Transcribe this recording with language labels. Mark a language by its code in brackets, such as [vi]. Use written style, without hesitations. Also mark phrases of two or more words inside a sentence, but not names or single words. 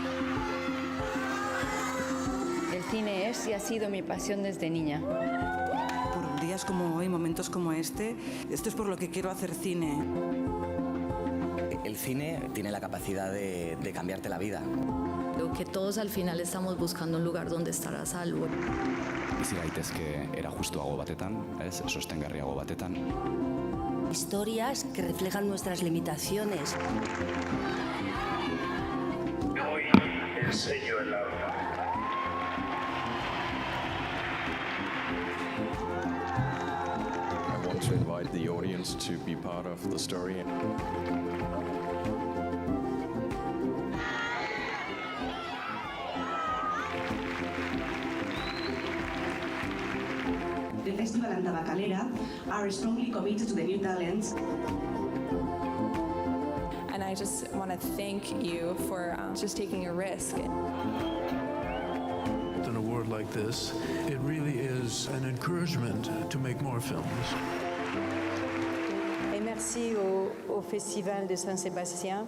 [es] El cine es y ha sido mi pasión desde niña. Por días como hoy, momentos como este, esto es por lo que quiero hacer cine. El cine tiene la capacidad de cambiarte la vida. Creo que todos al final estamos buscando un lugar donde estar a salvo. [eu] Bizi gaitezke era justuago batetan, sostengarriago batetan. [es] Historias que reflejan nuestras limitaciones. Hoy enseño el alma. [en] I want to invite the audience to be part of the story. The festival and Tabacalera are strongly committed to the new talents. And I just want to thank you for just taking a risk. An award like this, it really is an encouragement to make more films. [fr] Et merci au Festival de Saint-Sébastien.